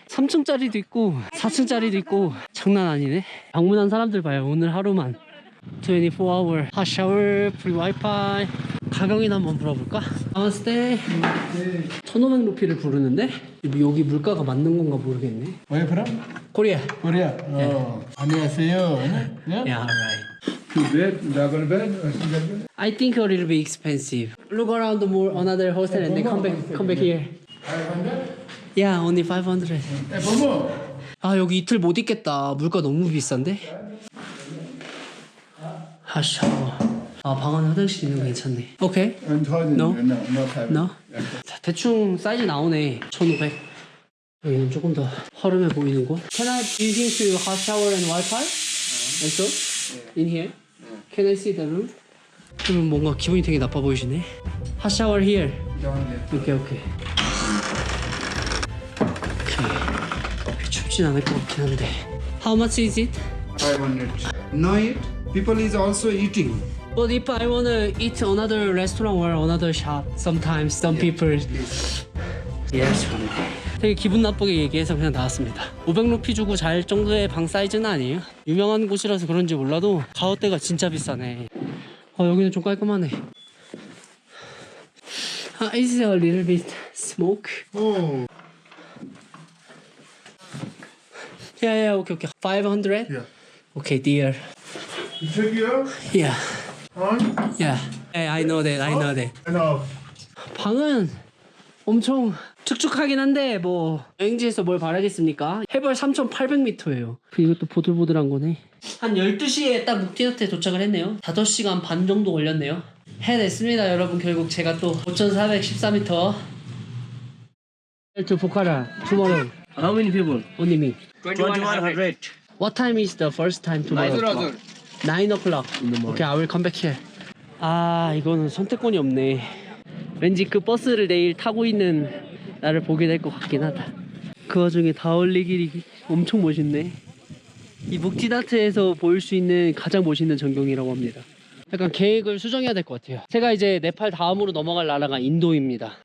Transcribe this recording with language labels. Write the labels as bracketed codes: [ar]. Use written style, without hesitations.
[ko] 3층짜리도 있고 4층짜리도 있고 장난 아니네. 방문한 사람들 봐요. 오늘 하루만 [en] 24hour 핫 샤워 프리 와이파이. [ko] 가격이나 한번 물어볼까? 나마스테. 1500루피를 부르는데 여기 물가가 맞는 건가 모르겠네. [en] Where from? [ko] 코리아. [en] Korea. Oh, [ko] 안녕하세요. [en] Yeah. Yeah, right. Two bed, double bed, or single bed? I think a little bit expensive. Look around more another hotel and then come back here. 500? Yeah, only 500. [ko] 뭐뭐? 아 여기 이틀 못 있겠다. 물가 너무 비싼데? 샤워. 아 방 안에 화장실 있는 거 괜찮네. 오케이. 1000. [en] No? No, not 500. No? [ko] 자, 대충 사이즈 나오네. 1500. 여기는 조금 더 허름해 보이는 곳. [en] Can I using to hot shower and Wi-Fi? And so? In here? Can I see the room? [ko] 그러면 뭔가 기분이 되게 나빠 보이시네. [en] Hot shower here. 오케이. 오케이. [ko] 춥진 않을 것 같긴 한데. [en] How much is it? 500. No eat. People is also eating. But if I wanna eat another restaurant or another shop, sometimes some people. [ko] Yes, 되게 기분 나쁘게 얘기해서 그냥 나왔습니다. 500루피 주고 잘 정도의 방 사이즈는 아니에요. 유명한 곳이라서 그런지 몰라도 가격대가 진짜 비싸네. 여기는 좀 깔끔하네. [en] Is a little bit smoke? Oh. Yeah, okay. 500? Yeah. Okay, dear. [ko] 저기요? [en] Yeah, On? yeah. I know that. No. [ko] 방은 엄청 축축하긴 한데 뭐 여행지에서 뭘 바라겠습니까? 해발 3800m예요. 이것도 보들보들한 거네. 한 12시에 딱 묵티나트에 도착을 했네요. 5시간 반 정도 걸렸네요. 해냈습니다 여러분. 결국 제가 또 [en] 5414m to Pokhara tomorrow. How many people? Only me. 2100. What time is the first time tomorrow? 9 o'clock. Okay, I will come back here. [ko] 아, 이거는 선택권이 없네. 왠지 그 버스를 내일 타고 있는 나를 보게 될 것 같긴 하다. 그 와중에 다올리 길이 엄청 멋있네. 이 묵티나트에서 보일 수 있는 가장 멋있는 전경이라고 합니다. 약간 계획을 수정해야 될 것 같아요. 제가 이제 네팔 다음으로 넘어갈 나라가 인도입니다.